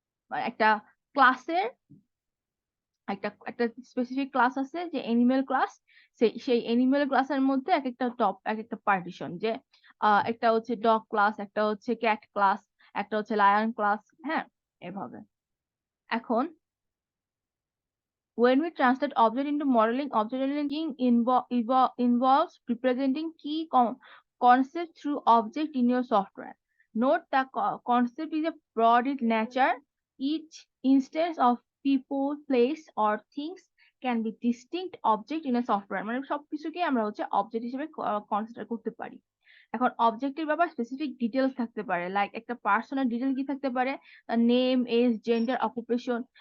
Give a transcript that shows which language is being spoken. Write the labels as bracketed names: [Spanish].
[Bangla] মানে একটা ক্লাসের একটা স্পেসিফিক ক্লাস আছে যে এনিমেল ক্লাস, সেই এনিমেল ক্লাসের মধ্যে এক একটা পার্টিশন, যে একটা হচ্ছে ডগ ক্লাস, একটা হচ্ছে ক্যাট ক্লাস, একটা হচ্ছে লায়ন ক্লাস, হ্যাঁ, এভাবে। [English] এখন when we translate object into modeling, object modeling involves representing key concepts through object in your software. Note the concept is a broad in nature. Each instance of people, place, or things can be distinct object in a software. [Bangla] মানে সবকিছুকে আমরা হচ্ছে object হিসেবে consider করতে পারি। এখন অবজেক্টের ব্যাপার স্পেসিফিক ডিটেলস থাকতে পারে, লাইক একটা পার্সোনাল ডিটেল কি থাকতে পারে, নেম, এজ, জেন্ডার, অকুপেশন।